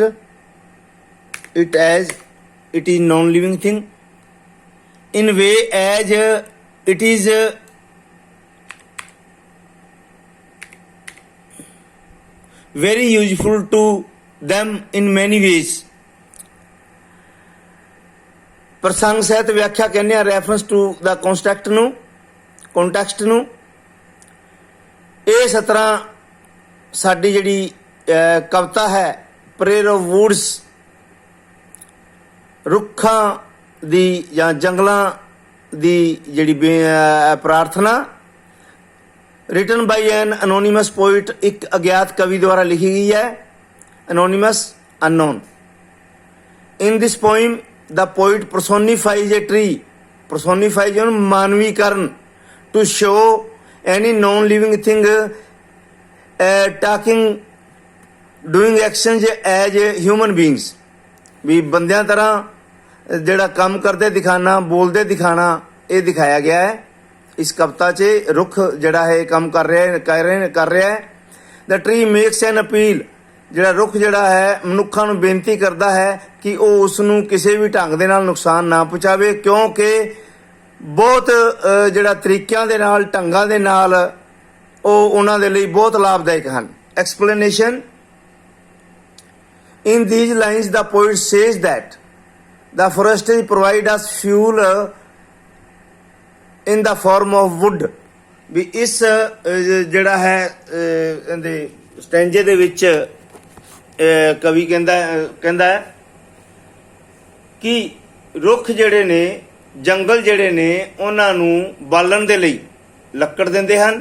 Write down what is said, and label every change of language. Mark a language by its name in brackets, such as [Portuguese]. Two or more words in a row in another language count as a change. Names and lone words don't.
[English] It as it is non-living thing. In way as it is very useful to them in many ways. [Punjabi] ਪ੍ਰਸੰਗ ਸਹਿਤ ਵਿਆਖਿਆ ਕਹਿੰਦੇ ਆ [English] reference to the context [Punjabi] ਨੂੰ। ਇਹ 17 ਸਾਡੀ ਜਿਹੜੀ ਕਵਿਤਾ ਹੈ ਪ੍ਰੇਅਰ ਆਫ ਵੂਡਸ, ਰੁੱਖਾਂ ਦੀ ਜਾਂ ਜੰਗਲਾਂ ਦੀ ਜਿਹੜੀ ਪ੍ਰਾਰਥਨਾ, [English] written by an anonymous poet, [Punjabi] ਇੱਕ ਅਗਿਆਤ ਕਵੀ ਦੁਆਰਾ ਲਿਖੀ ਗਈ ਹੈ, [English] anonymous unknown. In this poem the poet personifies a tree, personifies [Punjabi] ਉਹਨੂੰ ਮਾਨਵੀਕਰਨ, [English] to show any non-living thing talking, doing actions as human beings, [Punjabi] ਵੀ ਬੰਦਿਆਂ ਤਰ੍ਹਾਂ ਜਿਹੜਾ ਕੰਮ ਕਰਦੇ ਦਿਖਾਣਾ, ਬੋਲਦੇ ਦਿਖਾਣਾ, ਇਹ ਦਿਖਾਇਆ ਗਿਆ ਹੈ ਇਸ ਕਵਿਤਾ 'ਚ। ਰੁੱਖ ਜਿਹੜਾ ਹੈ ਕੰਮ ਕਰ ਰਿਹਾ ਹੈ। [English] the tree makes an appeal, [Punjabi] ਜਿਹੜਾ ਰੁੱਖ ਜਿਹੜਾ ਹੈ ਮਨੁੱਖਾਂ ਨੂੰ ਬੇਨਤੀ ਕਰਦਾ ਹੈ ਕਿ ਉਹ ਉਸ ਨੂੰ ਕਿਸੇ ਵੀ ਢੰਗ ਦੇ ਨਾਲ ਨੁਕਸਾਨ ਨਾ ਪਹੁੰਚਾਵੇ, ਕਿਉਂਕਿ ਬਹੁਤ ਜਿਹੜਾ ਤਰੀਕਿਆਂ ਦੇ ਨਾਲ, ਢੰਗਾਂ ਦੇ ਨਾਲ ਉਹ ਉਹਨਾਂ ਦੇ ਲਈ ਬਹੁਤ ਲਾਭਦਾਇਕ ਹਨ। ਐਕਸਪਲੇਨੇਸ਼ਨ, [English] in these lines the poet says that the forests provide us fuel in the form of wood, [Punjabi] ਵੀ ਇਸ ਜਿਹੜਾ ਹੈ ਇਹਦੇ ਸਟੈਂਜੇ ਦੇ ਵਿੱਚ ਕਵੀ ਕਹਿੰਦਾ ਹੈ ਕਿ ਰੁੱਖ ਜਿਹੜੇ ਨੇ, ਜੰਗਲ ਜਿਹੜੇ ਨੇ, ਉਹਨਾਂ ਨੂੰ ਬਾਲਣ ਦੇ ਲਈ ਲੱਕੜ ਦਿੰਦੇ ਹਨ।